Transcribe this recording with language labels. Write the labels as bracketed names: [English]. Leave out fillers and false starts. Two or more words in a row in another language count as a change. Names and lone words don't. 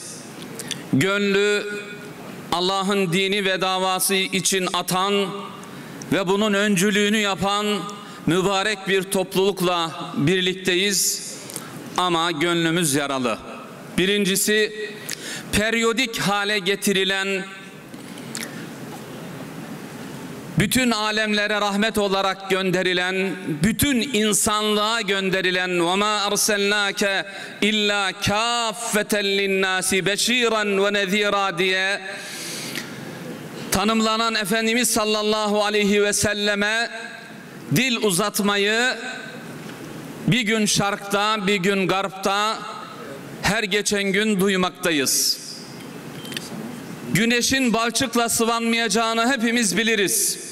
[Turkish] Gönlü Allah'ın dini ve davası için atan ve bunun öncülüğünü yapan mübarek bir toplulukla birlikteyiz. Ama gönlümüz yaralı. Birincisi, periyodik hale getirilen, bütün alemlere rahmet olarak gönderilen, bütün insanlığa gönderilen [Arabic] وَمَا أَرْسَلْنَاكَ إِلَّا كَافَّةً لِلنَّاسِ بَشِيرًا وَنَذِيرًا [Turkish] diye tanımlanan Efendimiz [Arabic] صلى الله عليه وسلم [Turkish] dil uzatmayı bir gün şarkta, bir gün garpta, her geçen gün duymaktayız. Güneşin balçıkla sıvanmayacağını hepimiz biliriz.